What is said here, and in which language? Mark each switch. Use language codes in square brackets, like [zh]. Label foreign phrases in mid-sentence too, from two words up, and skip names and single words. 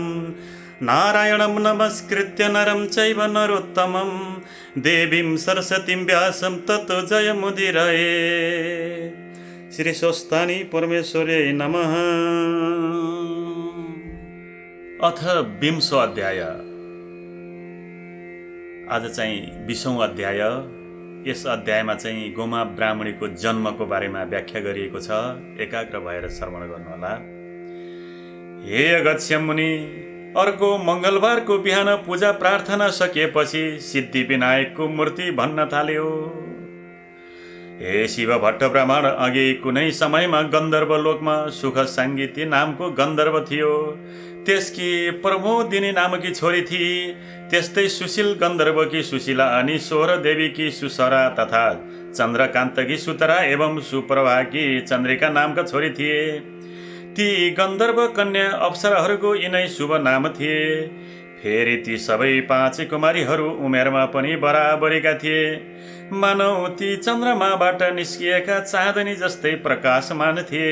[sa] नारायणं नमस्कृत्य नरं चैव नरोत्तमं देवीं सरस्वतीं व्यासं ततो जयमुदीरये। श्री स्वस्तानि परमेश्वरे नमः। अथ 20 अध्याय। [ne] आज चाहिँ 20औं अध्याय। यस अध्यायमा चाहिँ गोमा ब्राह्मणीको जन्मको बारेमा व्याख्या गरिएको छ। एकाग्र भएर श्रवण गर्नुहोला। हे अगस्त्य मुनि, अर्को मङ्गलबारको बिहान पूजा प्रार्थना सकिएपछि सिद्धि विनायकको मूर्ति भन्न थाल्यो। हे शिव भट्ट ब्राह्मण, अघि कुनै समयमा गन्धर्व लोकमा सुख साङ्गीति नामको गन्धर्व थियो। त्यसकी प्रमोदिनी नामकी छोरी थिए। त्यस्तै सुशील गन्धर्वकी सुशीला अनि सोह्र देवीकी सुसरा तथा चन्द्रकान्तकी सुतरा एवं सुप्रभाकी चन्द्रिका नामका छोरी थिए। ती गन्धर्व कन्या अप्सराहरूको यिनै शुभ नाम थिए। फेरि ती सबै 5 कुमारीहरू उमेरमा पनि बराबरीका थिए। मानौ ती चन्द्रमाबाट निस्किएका चाँदनी जस्तै प्रकाशमान थिए।